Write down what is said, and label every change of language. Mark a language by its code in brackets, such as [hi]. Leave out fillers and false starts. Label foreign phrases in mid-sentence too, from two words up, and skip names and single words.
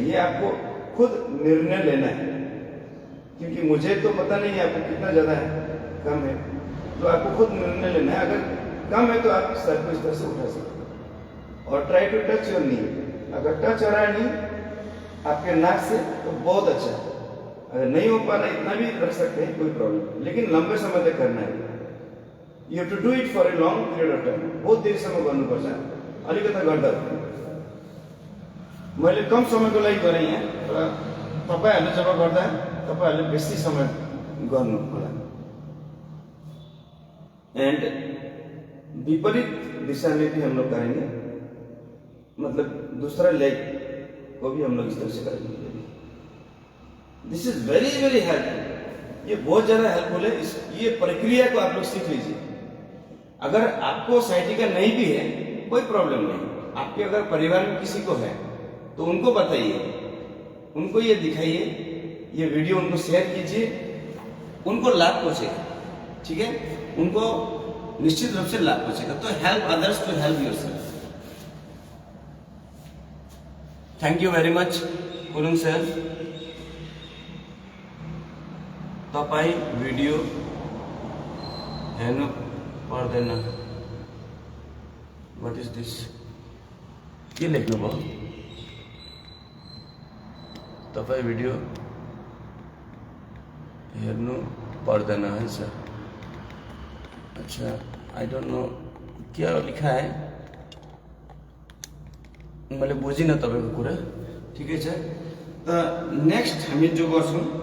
[hi] ये आपको खुद निर्णय लेना है, क्योंकि मुझे तो पता नहीं है आपको कितना ज्यादा है, कम है, तो आपको खुद निर्णय लेना है। अगर कम है तो आप सर को इस तरह से उठा सकते हैं और [en] try to touch your knee. [hi] अगर टच हो रहा है नी आपके नाक से तो बहुत अच्छा है, अगर नहीं हो पा रहा इतना भी रख सकते हैं, कोई प्रॉब्लम, लेकिन लंबे समय तक करना है। [en] you have to do it for a long period of time, [ne] बहुत देरसम्म गर्नुपर्छ। अलिकता गर्दा मैले कम समयको लागि गरेँ यहाँ, तर तपाईँहरूले जब गर्दा तपाईँहरूले बेसी समय गर्नु होला। [hi] एंड विपरीत दिशा में भी हम लोग करेंगे, मतलब दूसरा लेग को भी हम लोग इस तरह से करेंगे। [en] this is very very helpful, [hi] ये बहुत ज्यादा हेल्पफुल है। ये प्रक्रिया को आप लोग सीख लीजिए। अगर आपको साइटिका नहीं भी है कोई प्रॉब्लम नहीं, आपके अगर परिवार में किसी को है तो उनको बताइए, उनको ये दिखाइए, ये वीडियो उनको शेयर कीजिए, उनको लाभ पहुंचेगा, ठीक है, उनको निश्चित रूप से लाभ पहुंचेगा। [en] so help others to help yourself. Thank you very much Kulung sir. [ne] तपाईँ भिडियो हेर्नु पर्दैन। [en] What is this? [ne] के लेख्नु भयो? तपाईँ भिडियो हेर्नु पर्दैन है सर। [hi] अच्छा, [en] I don't know [hi] क्या लिखा है, [ne] मैले बुझिनँ तपाईँको कुरा, ठिकै छ। त नेक्स्ट हामी जो गर्छौँ